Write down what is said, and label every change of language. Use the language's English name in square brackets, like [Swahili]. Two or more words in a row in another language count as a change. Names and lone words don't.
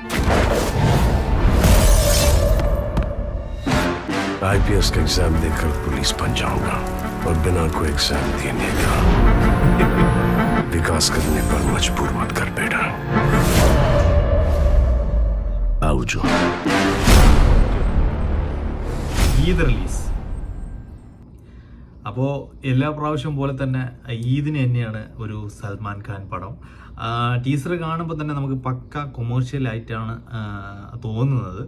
[Hindi] IPS का एग्जाम देकर पुलिस बन जाऊंगा और बिना कोई एग्जाम देने का विकास करने पर मजबूर मत कर बेटा। आओ जो [Malayalam] ഈദ് റിലീസ്. അപ്പോൾ എല്ലാ പ്രാവശ്യം പോലെ തന്നെ ഈദിന് തന്നെയാണ് ഒരു സൽമാൻ ഖാൻ പടം. ടീസർ കാണുമ്പോൾ തന്നെ നമുക്ക് പക്ക കൊമേഴ്ഷ്യൽ ആയിട്ടാണ് തോന്നുന്നത്.